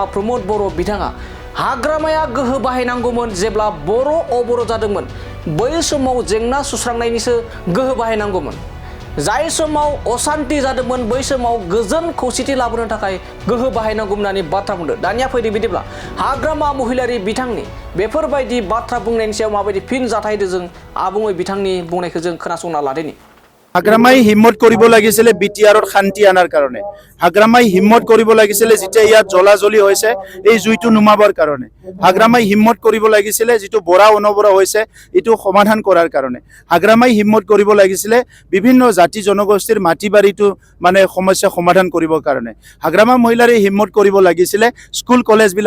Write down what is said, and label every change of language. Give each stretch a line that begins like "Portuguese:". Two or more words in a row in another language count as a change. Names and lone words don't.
Bodo: प्रमद बर' बिथाङा हाग्रामाया गोहो बाहायनांगौमोन जेब्ला बर' जादोंमोन बै समाव जेंना सुस्रांनायनिसो गोहो बाहायनांगौमोन जाय समाव अशान्ति जादोंमोन बै समाव गोजोन खौसेथि लाबोनो थाखाय गोहो बाहायनांगौमोन होननानै बाथ्रा बुंदों दानिया फैदो बिदिब्ला हाग्रामा महिलारि बिथांनि बेफोरबायदि बाथ्रा बुंनायनि सायाव माबायदि फिन जाथाय होदों जों आबुङै बिथांनि बुंनायखौ जों खोनासंना लादोनि
Assamese: हाग्रामाय हिम्मत কৰিব লাগিছিলে বিটিআৰত শান্তি আনাৰ কাৰণে হাগ্ৰামাই হিম্মত কৰিব লাগিছিলে যেতিয়া ইয়াত জ্বলা-জ্বলি হৈছে এই জুইটো নুমাবৰ কাৰণে হাগ্ৰামাই হিম্মত কৰিব লাগিছিলে যেটো বৰা অনবৰা হৈছে এটো সমাধান কৰাৰ কাৰণে হাগ্ৰামাই হিম্মত কৰিব লাগিছিলে বিভিন্ন জাতি জনগোষ্ঠীৰ মাটি বাৰীটো মানে সমস্যা সমাধান কৰিবৰ কাৰণে হাগ্ৰামা মহিলাৰে হিম্মত কৰিব লাগিছিলে স্কুল কলেজ বিলাক